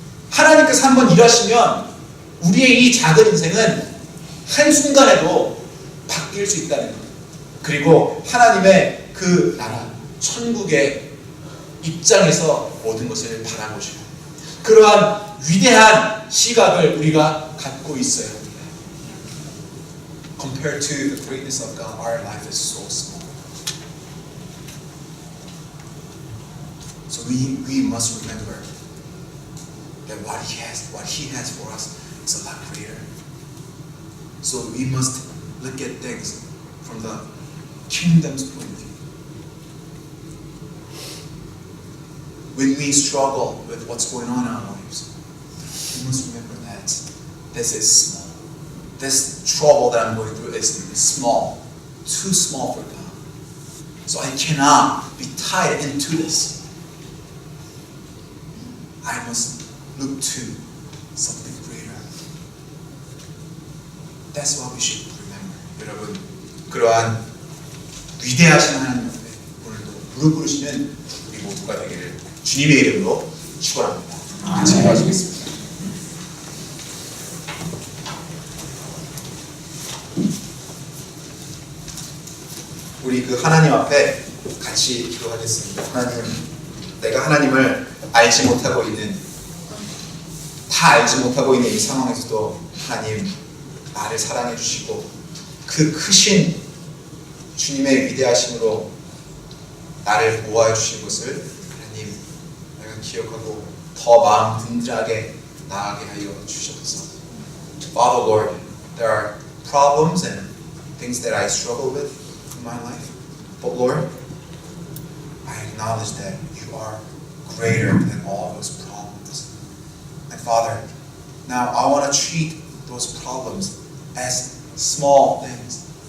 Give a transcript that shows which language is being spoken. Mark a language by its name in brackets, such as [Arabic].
[Korean] 하나님께서 한번 일하시면 우리의 이 작은 인생은 한순간에도 바뀔 수 있다는 거예요. 그리고 하나님의 그 나라, 천국의 입장에서 모든 것을 바라보시고 그러한 위대한 시각을 우리가 갖고 있어야 합니다. [English] Compared to the greatness of God, our life is so small. So we must remember that what He has for us is a lot greater. So we must look at things from the kingdom's point of view. When we struggle with what's going on in our lives, we must remember that this is small. This trouble that I'm going through is small, too small for God. So I cannot be tied into this. I must look to something greater. That's what we should remember. [Korean] 여러분, 그러한 위대하신 하나님 앞에 오늘도 무릎 꿇으시는 우리 모두가 되기를 주님의 이름으로 축원합니다. 같이 기도하시겠습니다. 우리 그 하나님 앞에 같이 기도하겠습니다. 하나님, 내가 하나님을 알지 못하고 있는, 다 알지 못하고 있는 이 상황에서도 하나님 나를 사랑해 주시고 그 크신 주님의 위대하심으로 나를 보호해 주신 것을 하나님 내가 기억하고 더 마음 든든하게 나아가게 하여 주셔서. [English] Father Lord, there are problems and things that I struggle with in my life. But Lord, I acknowledge that you are greater than all those problems. And Father, now I want to treat those problems as small things.